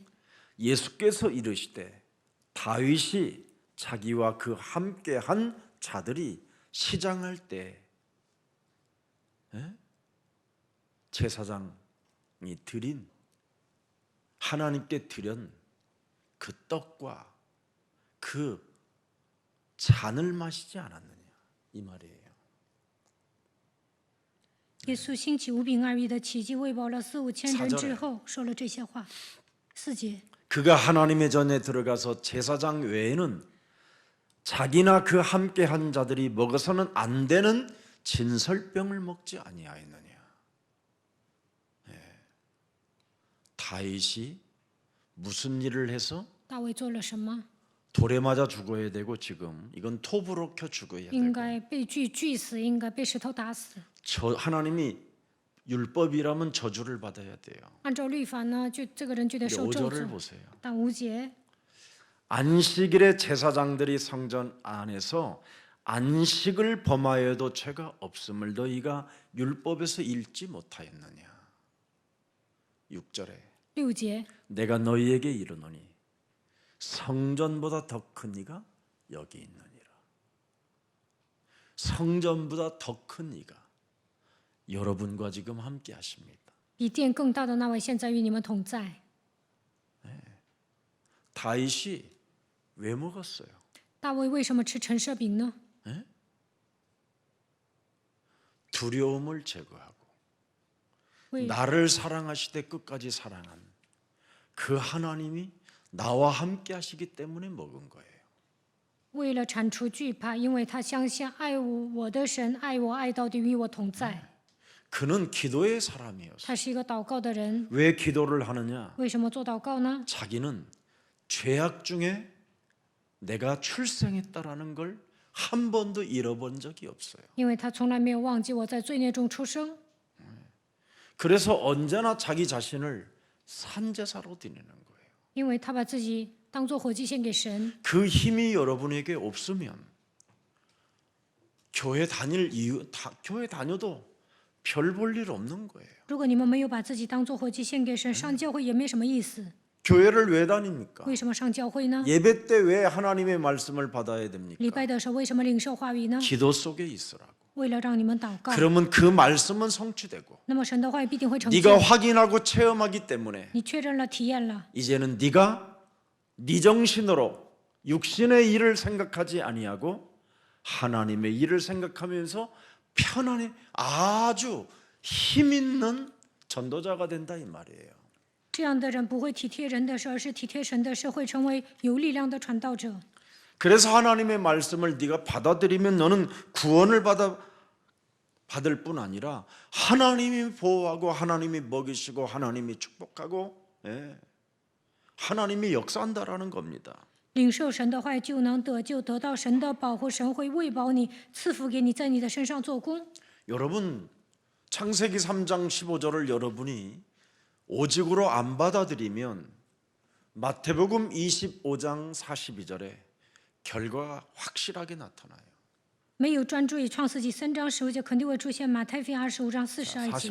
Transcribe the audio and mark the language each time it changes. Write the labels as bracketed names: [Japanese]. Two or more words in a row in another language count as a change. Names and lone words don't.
[Korean] 예수께서 이르시되 다윗이 자기와 그 함께한 자들이 시장할 때 제사장이 드린 하나님께 드린 그 떡과 그 잔을 마시지 않았느냐 이 말이에요. [Chinese] 耶稣兴起5饼2鱼的奇迹，喂饱了4、5千人 [Korean] 4절에 [Chinese] 之后，说了这些话。4节， [Korean] 그가 하나님의 전에 들어가서 제사장 외에는 자기나 그 함께한 자들이 먹어서는 안 되는 진설병을 먹지 아니하였느냐. 다윗이 무슨 일을 해서 [Chinese] 大卫做了什么？ [Korean] 돌에 맞아 죽어야 되고 지금 이건 톱으로 켜 죽어야 [Chinese] 应 [Korean] 되고 [Chinese] 该被锯死，应该被石头打死。 [Korean] 하나님이 율법이라면 저주를 받아야 돼요. [Chinese] 按照律法呢，这个人就得受咒 [Korean] 5절을 [Chinese] 诅。 [Korean] 보세요. [Chinese] 但5节， [Korean] 안식일에 제사장들이 성전 안에서 안식을 범하여도 죄가 없음을 너희가 율법에서 읽지 못하였느냐. 6절에 [Chinese] 6节， [Korean] 내가 너희에게 이르노니 성전보다 더 큰 이가 여기 있느니라. 성전보다 더 큰 이가 여러분과 지금 함께 하십니다. [Chinese] 比殿更大的那位现在与你们同在。 [Korean] 다윗이 왜 먹었어요? [Chinese] 大卫为什么吃陈设饼呢？ [Korean] 두려움을 제거하고 [Chinese] 为 [Korean] 나를 사랑하시되 끝까지 사랑한 그 하나님이 나와 함께 하시기 때문에 먹은 거예요. [Chinese] 为了铲除惧怕，因为他相信爱我的神爱我爱到底，与我同在。 [Korean] 그는 기도의 사람이었어요. [Chinese] 他是一个祷告的人。 [Korean] 왜 기도를 하느냐? [Chinese] 为什么做祷告呢？ [Korean] 자기는 죄악 중에 내가 출생했다라는 걸 한 번도 잃어본 적이 없어요. [Chinese] 因为他从来没有忘记我在罪孽中出生， [Korean] 그래서 언제나 자기 자신을 산제사로 드리는 거예요. [Chinese] 因为他把自己当作活祭献给神。 [Korean] 그 힘이 여러분에게 없으면 교회 다녀도 별 볼 일 없는 거예요. [Chinese] 如果你们没有把自己当作活祭献给神，上教会也没什么意思。 [Korean] 교회를 왜 다닙니까? [Chinese] 为什么上教会呢？ [Korean] 예배 때 왜 하나님의 말씀을 받아야 됩니까? [Chinese] 礼拜的时候为什么领受话语呢？ [Korean] 기도 속에 있으라고. [Chinese] 为了让你们祷告。 [Korean] 그러면 그 말씀은 성취되고 [Chinese] 那么神的话语必定会成就。 [Korean] 네가 확인하고 체험하기 때문에 [Chinese] 你确认了、体验了， [Korean] 이제는 네가 네 정신으로 육신의 일을 생각하지 아니하고 하나님의 일을 생각하면서 편안히 아주 힘 있는 전도자가 된다 이 말이에요. [Chinese] 这样的人不会体贴人的事，而是体贴神的事，会成为有力量的传道者。 [Korean] 그래서 하나님의 말씀을 네가 받아들이면 너는 구원을 받을 뿐 아니라 하나님이 보호하고 하나님이 먹이시고 하나님이 축복하고 하나님이 역사한다라는 겁니다. [Chinese] 领受神的话语就能得救，得到神的保护，神会喂饱你，赐福给你，在你的身上做工。 [Korean] 여러분 창세기 3장 15절을 여러분이 오직으로 안 받아들이면 마태복음 25장 42절에 결과가 확실하게 나타나요. [Chinese] 没有专注于创世纪3章15节，肯定会出现马太福音25章42节、